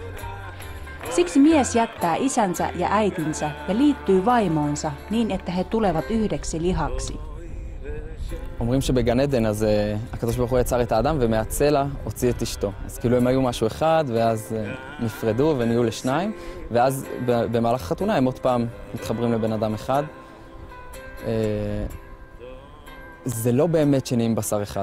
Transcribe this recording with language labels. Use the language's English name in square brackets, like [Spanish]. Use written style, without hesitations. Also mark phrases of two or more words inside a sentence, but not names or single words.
[Finnish] Siksi mies jättää isänsä ja äitinsä ja liittyy vaimoonsa niin, että he tulevat yhdeksi lihaksi. [Hebrew] אומרים שבגן עדן אז הקדוש ברוך הוא יצר את האדם ומהצלע הוציא את אשתו. אז כאילו הם היו משהו אחד ואז נפרדו ונהיו לשניים, ואז במהלך החתונה הם עוד פעם מתחברים לבן אדם אחד. זה לא באמת שנהיים בשר אחד.